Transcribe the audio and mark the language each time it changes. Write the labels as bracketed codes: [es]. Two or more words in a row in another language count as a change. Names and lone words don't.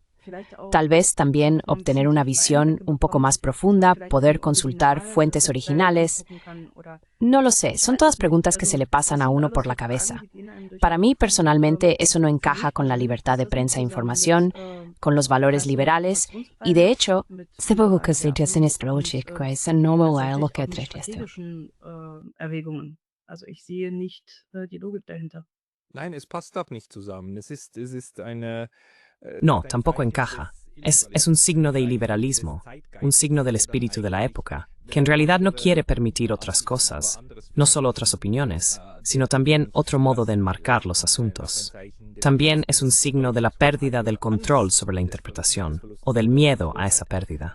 [es] Tal vez también obtener una visión un poco más profunda, poder consultar fuentes originales. No lo sé, son todas preguntas que se le pasan a uno por la cabeza. Para mí, personalmente, eso no encaja con la libertad de prensa e información, con los valores liberales, y de hecho, [de] Nein, es passt doch nicht zusammen. Es ist eine [es] No, tampoco encaja. Es un signo de iliberalismo, un signo del espíritu de la época, que en realidad no quiere permitir otras cosas, no solo otras opiniones, sino también otro modo de enmarcar los asuntos. También es un signo de la pérdida del control sobre la interpretación, o del miedo a esa pérdida.